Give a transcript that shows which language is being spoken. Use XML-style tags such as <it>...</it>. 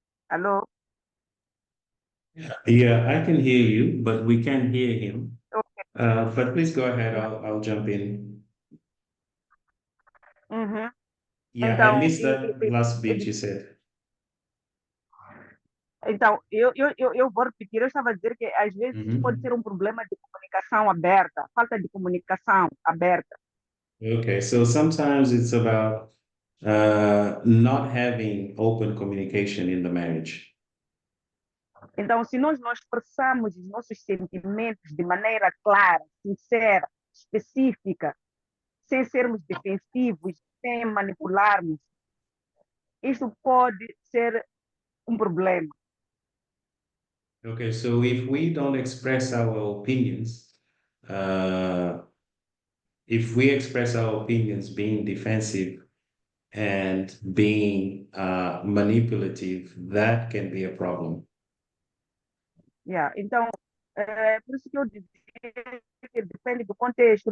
<en>Hello? Yeah, I can hear you, but we can't hear him. Okay. But please go ahead. I'll jump in. Uhum. Yeah,</en> <pt>Então,</pt> <en>I missed that last bit you said.</en> <pt>Então, eu vou repetir, eu estava a dizer que às vezes pode ser um problema de comunicação aberta, falta de comunicação aberta.</pt> <en>Okay, so sometimes it's about not having open communication in the marriage.</en> <pt>Então, se nós não expressamos os nossos sentimentos de maneira clara, sincera, específica, sem sermos defensivos, sem manipularmos, isso pode ser um problema.</pt> <en>Okay, so if we don't express our opinions, if we express our opinions being defensive and being manipulative, that can be a problem. Yeah.</en> <pt>Então, por isso que eu dizia que depende do contexto.</pt>